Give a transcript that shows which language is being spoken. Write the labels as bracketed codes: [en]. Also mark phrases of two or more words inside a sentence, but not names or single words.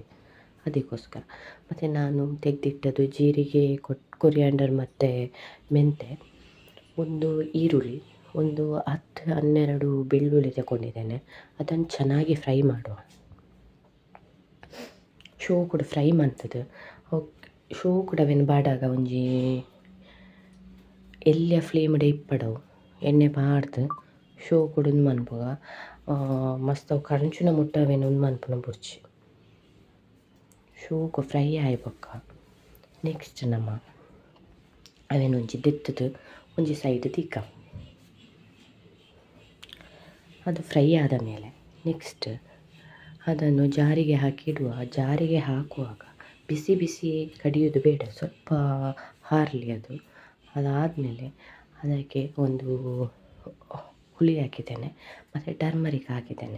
[kn] ಅದಕ್ಕೋಸ್ಕರ ಮತ್ತು ನಾನು ತೆಗೆದಿಟ್ಟದ್ದು ಜೀರಿಗೆ, ಕೊರಿಯಾಂಡರ್ ಮತ್ತು ಮೆಂತೆ, ಒಂದು ಈರುಳ್ಳಿ, ಒಂದು 10-12 ಬೆಳ್ಳುಳ್ಳಿ ತಗೊಂಡಿದ್ದೇನೆ. ಅದನ್ನು ಚೆನ್ನಾಗಿ ಫ್ರೈ ಮಾಡುವ. ಶೋ ಕೂಡ ಫ್ರೈ ಮಾಡ್ತದೆ. [tcy] ಶೋ ಕೂಡ ಬಾಡಾಗ ಒಂಜಿ ಎಲ್ಲಿಯ ಫ್ಲೇಮ್ಡೆ ಇಪ್ಪಡವು ಎಣ್ಣೆ ಬಾಡ್ದು ಶೋ ಕೂಡ ಮನ್ಪುಗ ಮಸ್ತ್ ಅವು ಕರಂಚಿನ ಮುಟ್ಟವೇನು ಮನ್ಪುನ ಬುರ್ಚಿ ಶೋಕು ಫ್ರೈ ಆಯ್ಬಕ್ಕ. ನೆಕ್ಸ್ಟ್ ಅವೇನೊಂಜಿ ದೆತ್ತದು ಒಂಜಿ ಸೈಡ್ ತಿಕ್ಕ. [kn] ಅದು ಫ್ರೈ ಆದ ಮೇಲೆ ನೆಕ್ಸ್ಟ್ ಅದನ್ನು ಜಾರಿಗೆ ಹಾಕಿಡುವ. ಜಾರಿಗೆ ಹಾಕುವಾಗ ಬಿಸಿ ಬಿಸಿ ಕಡಿಯೋದು ಬೇಡ, ಸ್ವಲ್ಪ ಹಾರಲಿ ಅದು. ಅದಾದಮೇಲೆ ಅದಕ್ಕೆ ಒಂದು ಹುಳಿ ಹಾಕಿದ್ದೇನೆ ಮತ್ತು ಟರ್ಮರಿಕ್ ಹಾಕಿದ್ದೇನೆ.